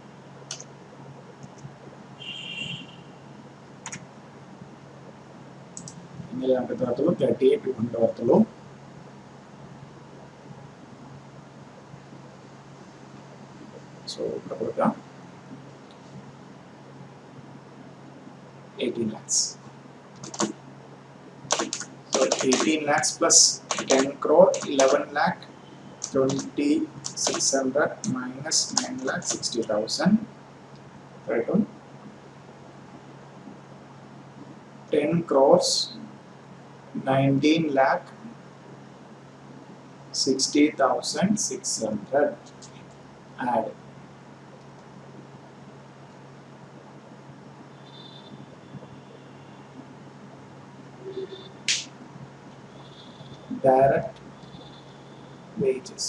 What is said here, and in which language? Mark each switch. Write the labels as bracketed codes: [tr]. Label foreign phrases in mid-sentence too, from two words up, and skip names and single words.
[ml] ഇന്നലെ നമുക്ക് തരത്തുള്ളൂ 38,200 വരത്തുള്ളൂ. സോ ഇവിടെ കൊടുക്കാം 18 lakhs. [en] So 18 lakhs plus 10 crore 11,20,600 minus 9,60,000. Right on. 10 crores 19 lakh 60,600 add direct wages.